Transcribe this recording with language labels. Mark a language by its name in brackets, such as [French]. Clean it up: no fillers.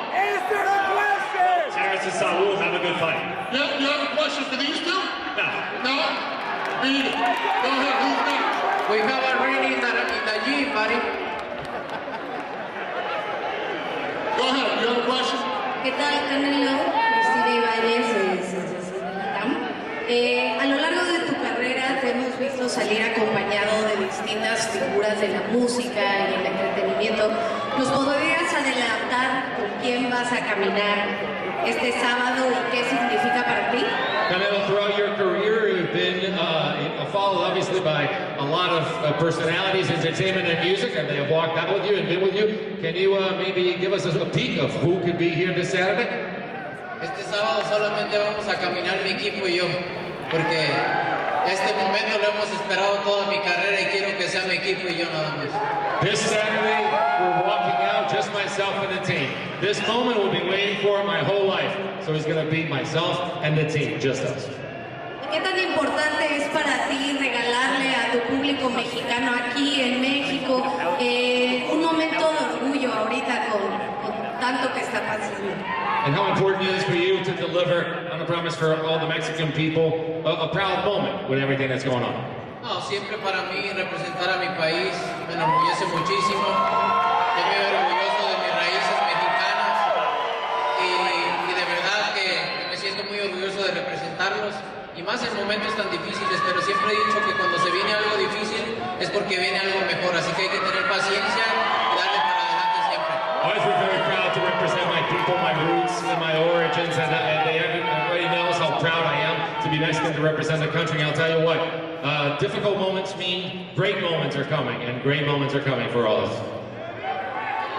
[English] Answer the question! Terence and Saul have a good fight. You have a question for these two? No. No? Beat it. Go ahead, who's next? We have a ring in the gym, buddy. Go ahead, you have a question? [Spanish] ¿Qué tal, Canelo? Cristina Ibáñez, a lo largo de tu carrera te hemos visto salir acompañado de distintas figuras de la música y el entretenimiento. ¿Nos podrías adelantar con quién vas a caminar este sábado y qué significa para ti? [English] Canelo, throughout your career, you've been followed obviously by a lot of personalities, entertainment and music, and they have walked out with you and been with you. Can you maybe give us a peek of who could be here this Saturday? [Spanish] Este sábado solamente vamos a caminar mi equipo y yo, porque este momento lo hemos esperado toda mi carrera y quiero que sea mi equipo y yo nada más. [English] This Saturday, we're walking out, just myself and the team. This moment we'll be waiting for my whole life. So it's going to be myself and the team, just us. [Spanish] ¿Qué tan importante es para ti regalarle a tu público mexicano aquí en México un momento de orgullo ahorita con tanto que está pasando? [English] And how important it is for you to deliver on a promise for all the Mexican people a proud moment with everything that's going on? [Spanish] No, siempre para mí representar a mi país me enorgullece muchísimo. Yo me veo orgulloso de mis raíces mexicanas y de verdad que me siento muy orgulloso de representarlos. Y más en momentos tan difíciles, pero siempre he dicho que cuando se viene algo difícil es porque viene algo mejor, así que hay que tener paciencia y darle para adelante siempre. [English] Always been very proud to represent my people, my roots, and my origins, and everybody knows how proud I am to be Mexican, to represent the country. And I'll tell you what, difficult moments mean great moments are coming, and great moments are coming for all of us.